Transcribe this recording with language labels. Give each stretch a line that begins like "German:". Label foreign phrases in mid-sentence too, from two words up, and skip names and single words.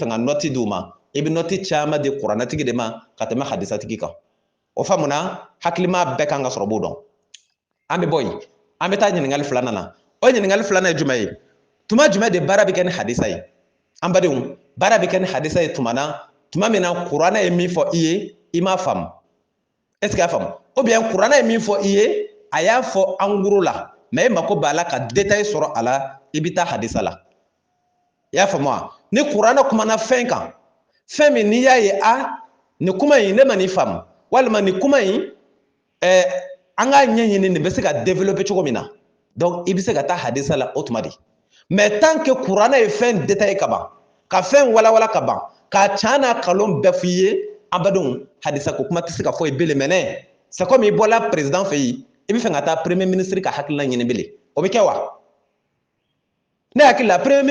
Bambara: ka nɔti d'u ma i bɛ nɔti caman di kuranɛtigi de ma ka tɛmɛ hadisatigi kan o faamuna hakilima bɛɛ kan ka sɔrɔ b'o dɔn an bɛ bɔ yen an bɛ taa ɲininkali filanan na o ɲininkali filanan ye jumɛn ye tuma jumɛn de baara bɛ kɛ ni hadisa ye an badenw baara bɛ kɛ ni hadisa ye tuma na tuma min na kuranɛ ye min fɔ i ye i m'a faamu
French: est ce que
Bambara: y'a faamu
French: ou bien
Bambara: kuranɛ ye min fɔ i ye a y'a fɔ
French: en gros
Bambara: la mais e mako b'a la ka détail sɔrɔ a la i bɛ taa hadisa la i y'a faamu wa ni kuranɛ kumana fɛn kan fɛn min n'i y'a ye a nin kuma in ne ma nin faamu walima nin kuma in an k'a ɲɛɲini nin bɛ se ka développer cogo min na donc i bɛ se ka taa hadisa la o tuma de
French: mais tant que
Bambara: kuranɛ ye fɛn détail ka ban ka fɛn walawala ka ban k'a can n'a kalon bɛɛ f'i ye an badenw hadisa ko kuma tɛ se ka fɔ yen bilen
French: mais c'est comme
Bambara: i bɔla président fɛ yen i bɛ fɛ ka taa
French: premier ministre
Bambara: ka hakilina ɲini bilen o bɛ kɛ wa ne hakili la premier